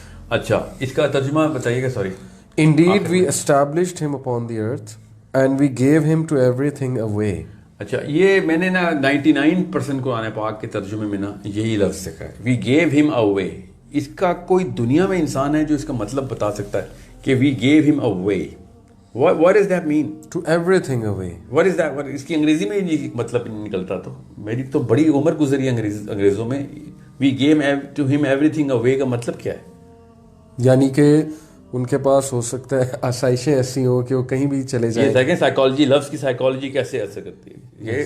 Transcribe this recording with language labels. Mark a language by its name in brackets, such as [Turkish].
[Urdu] اچھا, اس کا ترجمہ بتائیے گا. Sorry. [English] Indeed we established him upon the earth and we gave him to everything away. [Urdu] اچھا, یہ میں نے نا 99% قرآن پاک کے ترجمے میں نا یہی لفظ سکھا ہے, [English] we gave him away. [Urdu] اس کا کوئی دنیا میں انسان ہے جو اس کا مطلب بتا سکتا ہے کہ [English] we gave him away. What does that mean? To everything away. What is that? [Urdu] اس کی انگریزی میں یہ مطلب نکلتا, تو میری تو بڑی عمر گزری انگریزوں میں. [English] We gave to him everything away [Urdu] کا مطلب کیا ہے؟ یعنی کہ ان کے پاس ہو سکتا ہے آسائشیں ایسی ہوں کہ وہ کہیں بھی چلے جائیں. یہ دیکھیں سائیکالوجی, لفظ کی سائیکالوجی کیسے اثر کرتی ہے.